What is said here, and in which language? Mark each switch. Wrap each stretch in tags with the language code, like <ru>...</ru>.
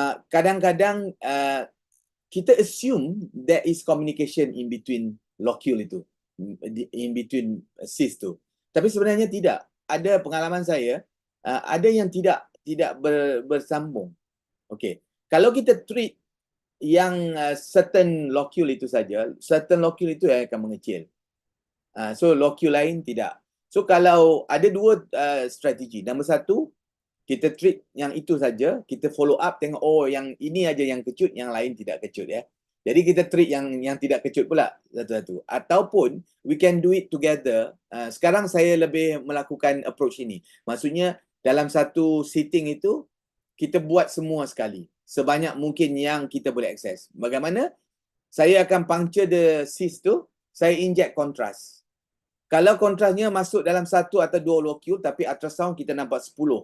<ms>Kadang-kadang kita</ms> <en>assume there is communication in between locule itu, in between cyst tu.</en> <ms>Tapi sebenarnya tidak. Ada pengalaman saya, ada yang tidak bersambung. Okay. Kalau kita treat yang certain locule itu saja, certain locule itu yang akan mengecil. So locule lain tidak. So kalau ada dua strategi. Nombor satu, kita treat yang itu saja, kita follow up tengok yang ini aja yang kecut, yang lain tidak kecut ya. Jadi kita treat yang tidak kecut pula satu-satu.</ms> <en>Ataupun we can do it together.</en> <ms>Sekarang saya lebih melakukan approach ini. Maksudnya dalam satu sitting itu kita buat semua sekali. Sebanyak mungkin yang kita boleh akses. Bagaimana? Saya akan</ms> <en>puncture the cyst</en> <ms>tu, saya inject kontras. Kalau kontrasnya masuk dalam satu atau dua locule, tapi ultrasound kita nampak 10.</ms>